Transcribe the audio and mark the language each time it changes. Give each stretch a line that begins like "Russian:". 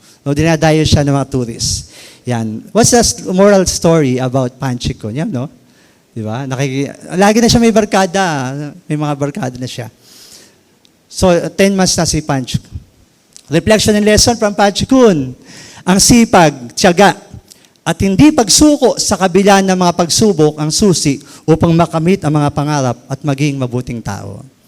Filipino: No, dinadayo siya ng mga tourists. Yan.
English: What's the moral story about Panchikon?
Filipino: Yan, no? Di ba? Lagi na siya may barkada. May mga barkada na siya. So, 10 months na si Panchikon.
English: Reflection and lesson from Panchikon.
Filipino: Ang sipag, tiyaga, at hindi pagsuko sa kabila ng mga pagsubok ang susi upang makamit ang mga pangarap at maging mabuting tao.